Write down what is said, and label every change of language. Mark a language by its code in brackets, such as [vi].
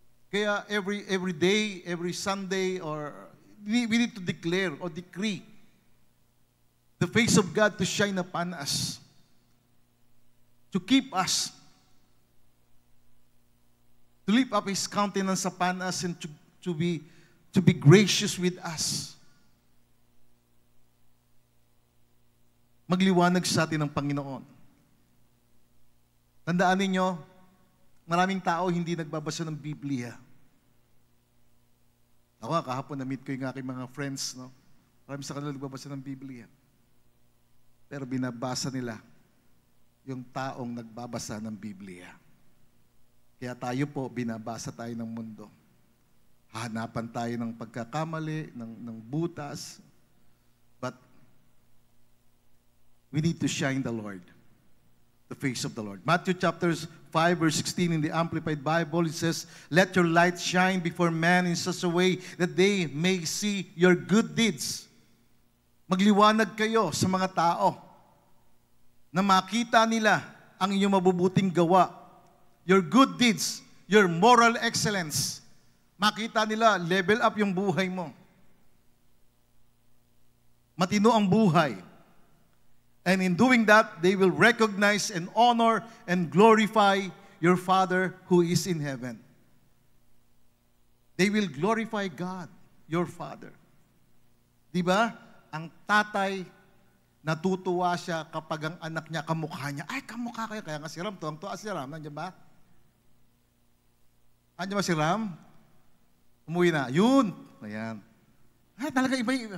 [en] Kaya every day, every Sunday, or we need to declare or decree the face of God to shine upon us, to keep us, to lift up His countenance upon us, and to be gracious with us. [tl] Magliwanag sa atin ng Panginoon. Tandaan ninyo, maraming tao hindi nagbabasa ng Biblia. Ako kahapon na-meet ko yung aking mga friends, no? Marami sa kanila nagbabasa ng Biblia. Pero binabasa nila yung taong nagbabasa ng Biblia. Kaya tayo po, binabasa tayo ng mundo. Hahanapan tayo ng pagkakamali, ng butas. [en] But we need to shine the Lord, the face of the Lord. Matthew chapter 5, verse 16 in the Amplified Bible, it says, "Let your light shine before men in such a way that they may see your good deeds." [tl] Magliwanag kayo sa mga tao na makita nila ang inyong mabubuting gawa, [en] your good deeds, your moral excellence. [tl] Makita nila, level up yung buhay mo. Matino ang buhay. [en] And in doing that, they will recognize and honor and glorify your Father who is in heaven. They will glorify God, your Father. [tl] Diba? Ang tatay, natutuwa siya kapag ang anak niya kamukha niya. Ay, kamukha kayo. Kaya nga si Ram, tuwang-tuwa si Ram. Nandiyan ba? Nandiyan ba si Ram? Umuwi na. Yun. Ayan. Ay, talaga iba.